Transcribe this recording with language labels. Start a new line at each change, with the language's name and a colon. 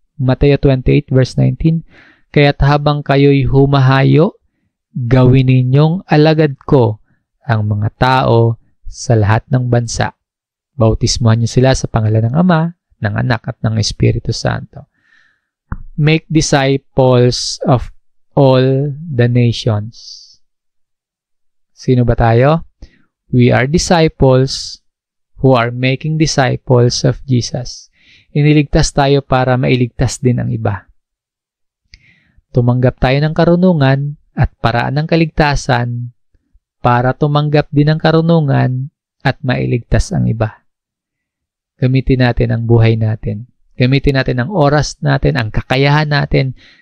Filipino: Mateo 28 verse 19, kaya't habang kayo'y humahayo, gawin ninyong alagad ko ang mga tao sa lahat ng bansa. Bautismuhan niyo sila sa pangalan ng Ama, ng Anak at ng Espiritu Santo.
English: make disciples of all the nations.
Filipino: Sino ba tayo?
English: We are disciples who are making disciples of Jesus.
Filipino: Iniligtas tayo para mailigtas din ang iba. Tumanggap tayo ng karunungan at paraan ng kaligtasan para tumanggap din ng karunungan at mailigtas ang iba. Gamitin natin ang buhay natin. Gamitin natin ang oras natin, ang kakayahan natin.